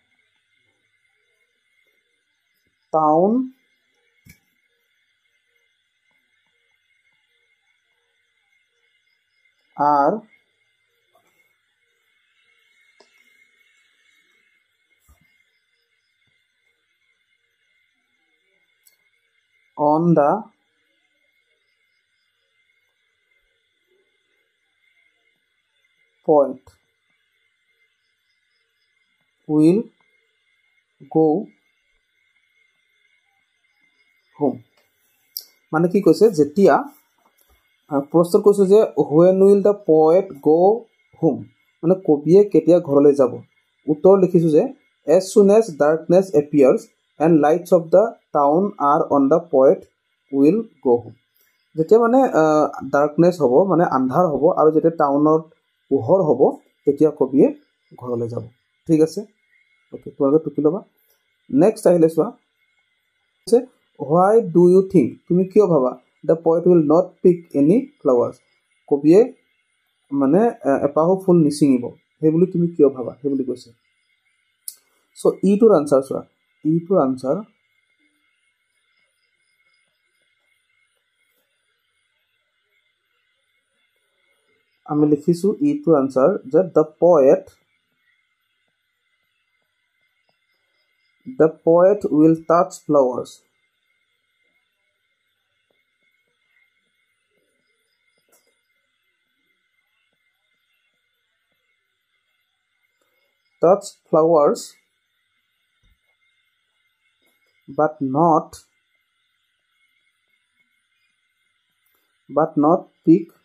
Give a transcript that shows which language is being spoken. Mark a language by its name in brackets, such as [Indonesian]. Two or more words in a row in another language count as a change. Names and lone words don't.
[English] town are on the poet will go home [Assamese] মানে কি কৈছে যেতিয়া প্ৰশ্ন কৈছে যে [English] when will the poet go home [Assamese] মানে কবিয়ে কেতিয়া ঘৰলৈ যাব উত্তৰ লিখিছো যে [English] as soon as darkness appears and lights of the town are on the poet will go home [Assamese] যেতিয়া মানে darkness হ'ব মানে আন্ধাৰ হ'ব আৰু যেতিয়া টাউনৰ পোহৰ হ'ব তেতিয়া কবিয়ে ঘৰলৈ যাব ঠিক আছে ওকে তোমালোকে টুকি ল'বা নেক্সট আহিলে চোৱা [English] why do you think [Assamese] তুমি কিয় ভাবা [English] the poet will not pick any flowers [Assamese] কবিয়ে মানে এপাহু ফুল নিচিঙিব সেই বুলি তুমি কিয় ভাবা সেই বুলি কৈছে সো ইটোৰ আনসাৰ চোৱা ইটোৰ আনসাৰ আমি লিখিছো ইটোৰ আনসাৰ যে [English] the poet will touch flowers but not pick